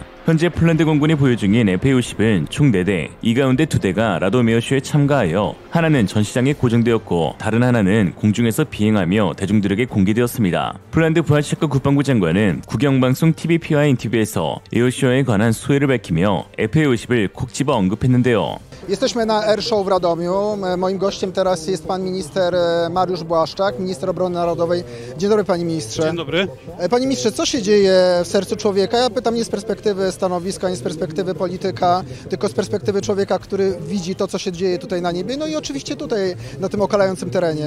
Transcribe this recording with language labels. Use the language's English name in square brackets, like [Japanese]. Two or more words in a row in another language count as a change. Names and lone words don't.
[Korean] 현재 폴란드 공군이 보유 중인 FA-50은 총 4대, 이 가운데 2대가 라도미어쇼에 참가하여 하나는 전시장에 고정되었고 다른 하나는 공중에서 비행하며 대중들에게 공개되었습니다. 폴란드 부하체크 국방부 장관은 국영방송 TVP와 인터뷰에서 에어쇼에 관한 소회를 밝히며 FA-50을 콕 집어 언급했는데요. [Polish] Jesteśmy na Air Show w Radomiu. Moim gościem teraz jest pan minister Mariusz Błaszczak, minister obrony narodowej. Dzień dobry, panie ministrze. Dzień dobry. Panie ministrze, co się dzieje w sercu człowieka? Ja pytam nie z perspektywy stanowiska, nie z perspektywy polityka, tylko z perspektywy człowieka, który widzi to, co się dzieje tutaj na niebie, no i oczywiście tutaj, na tym okalającym terenie.